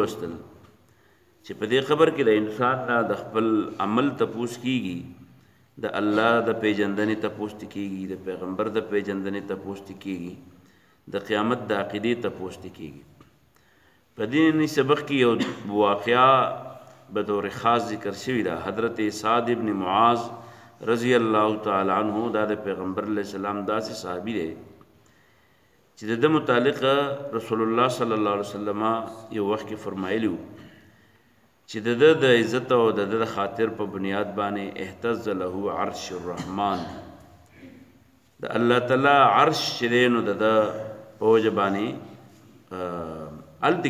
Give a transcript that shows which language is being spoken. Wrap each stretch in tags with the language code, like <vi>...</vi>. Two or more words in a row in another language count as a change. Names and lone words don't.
<ps>وستل چې په دې خبر کې د انسان نه د خپل عمل تپوس کیږي د الله د پیژندنې تپوس کیږي د پیغمبر د پیژندنې تپوس کیږي د قیامت د عقیدې تپوس کیږي په دې سبق کې یو واقعہ</ps> <ur>به طور خاص</ur> <ps>ذکر شوی دا حضرت سعد ابن معاذ</ps> <ar>رضی اللہ تعالی عنہ</ar> <ps>دا پیغمبر</ps> <ar>علیہ السلام</ar> <ps>داسې صحابی دی چې د متعلق رسول الله</ps> <ar>صلی الله علیه وسلم</ar> <ps>یو وخت کې فرمایلیو چې د عزت او د خاطر په بنیاد باندې</ps> <ar>اهتز له عرش الرحمن</ar> <ps>د الله تعالی عرش چې نو د پوج باندې الته</ps>